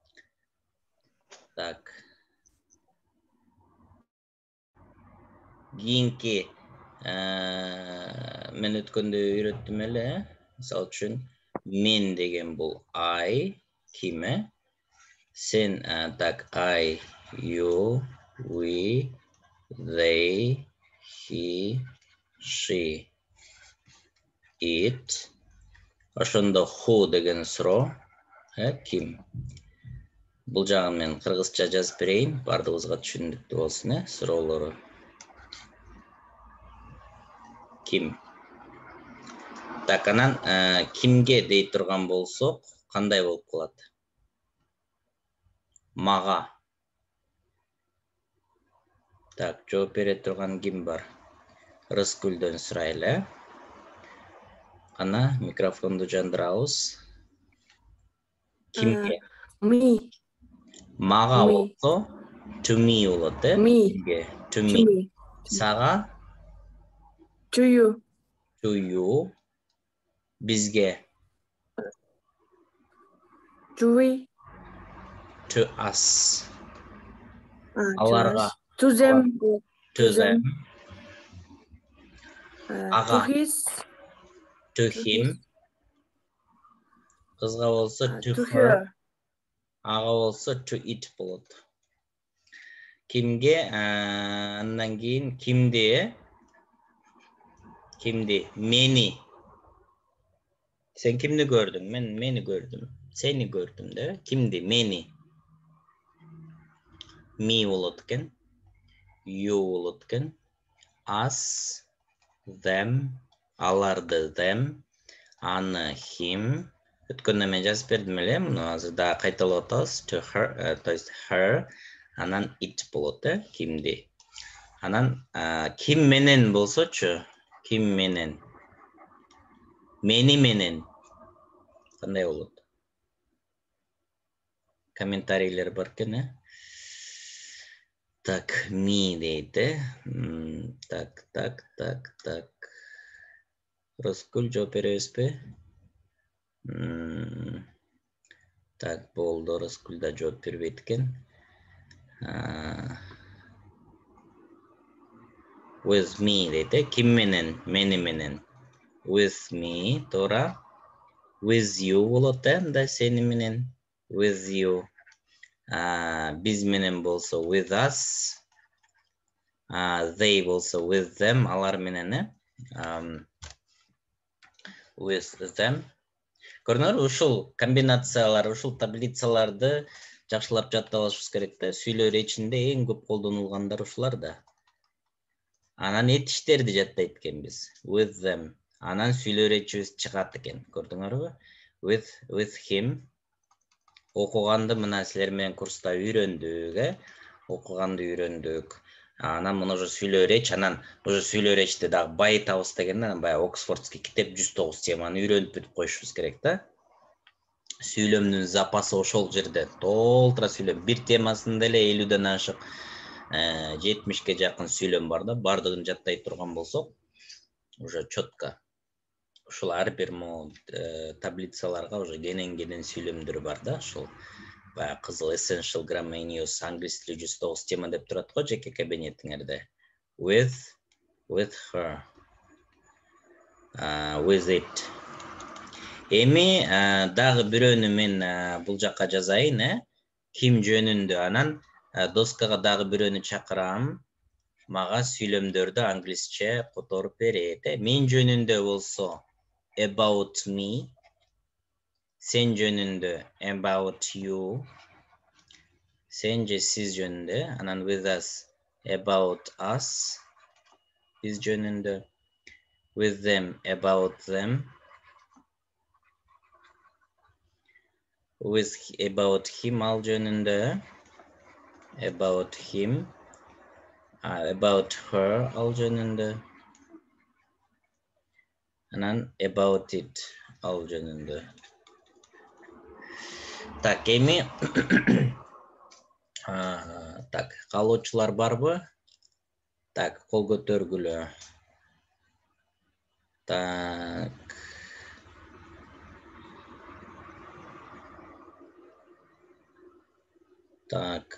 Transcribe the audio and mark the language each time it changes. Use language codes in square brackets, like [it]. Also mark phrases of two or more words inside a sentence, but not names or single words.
[ky] Так. Кийинки мен өткөндө үйрөттүм эле. Мисалы үчүн мен деген бул I, ким? Сен, так, [en] I, you, we, they, he, she, it. [ky] Ошондо who деген суроо, ким? Бул жагын мен кыргызча жазып берейин, бардыгыбызга түшүнүктүү болсун, суроолору. Ким? Так, анан кимге дей турган болсок, кандай болуп калат? Мага. Так, жооп бере турган ким бар? Рыскүлдөн сурайлы. Ана микрофонду жандырабыз. Кимге? [en] Me. [ky] Мага болсо, [en] to me болот, Me. To me. Сага? To you. To you. Бизге? To we. To us. Аларга. To them. To them. To his. To him. [ky] Кызга болсо to [en] her. [ky] Ага болсо [en] to it [ky] болот. Кимге? Андан кийин кимди? Кимди? Мени. Сен кимди көрдүң? Мен мени көрдүм. Сени көрдүм да? Кимди? Мени. Me болот экен. You болот экен. [en] Us, them, аларды them, аны him. [ky] Өткөндө мен жазып бердим эле, муну азыр да кайталап атабыз. [en] To her, [ru] то есть [en] her, [ky] анан it болот, кимди. Анан ким менен болсочу? Ким менен? Мени менен. Кандай болот? комментарийлер бар екен. Так, me дейді. Так. Рыскүл жооп беребиз бе? Так, болду, Рыскүл да жооп бербейт экен. [en] With me дейді. [ky] Ким менен? Мени менен. [en] With me, [ky] туура. [en] With you [ky] болот да, сени менен. [en] With you. [ky] Биз менен болсо [en] with us. They болсо with them. [ky] Алар менен, [en] with them. [ky] Көрдүңөр, ушул комбинациялар, ушул таблицаларды жакшылап жаттап алышыбыз керек да. Сүйлөө речинде эң көп колдонулгандар ушулар да. Анан этиштерди жаттайт экенбиз. [en] With them. [ky] Анан сүйлөө речибиз чыгат экен. Көрдүңөрбү? [en] With him. [ky] Окуганды мына силер менен курста үйрөндүк, окуганды үйрөндүк. Анан мына уже сүйлөө реч, анан уже сүйлөө речти дагы байытабыз дегенде, баягы Оксфордский китеп 109 теманы үйрөнүп бүтүп коюшубуз керек да. Сүйлөмдүн запасы ошол жерде. Толтура сүйлөм. Бир темасында эле 50ден ашык 70ке жакын сүйлөм бар да. Бардыгын жаттай турган болсок, [ru] уже четко. [ky] Ушул ар бир таблицаларга уже кенен сүйлөмдөр бар да. Ушул баягы кызыл [en] essential grammar in use [ky] англис тили 109 тема деп турат го жеке кабинетиңерде. [en] With her. With it. [ky] Эми дагы бирөөнү мен бул жакка жазайын, Ким жөнүндө. Анан доскага дагы бирөөнү чакырам. Мага сүйлөмдөрдү англисче которуп берет. Мен жөнүндө болсо [en] about me. [ky] Sen жөнүндө [en] about you. [ky] Sen же сиз жөнүндө. Анан [en] with us about us. [ky] Биз жөнүндө. [en] With them about them. With about him [ky] ал жөнүндө. [en] About him. About her [ky] ал жөнүндө. Анан [en] about it [ky] ал жөнүндө. Так, эми так, калуучулар барбы? Так, кол көтөргүлө. Так. Так.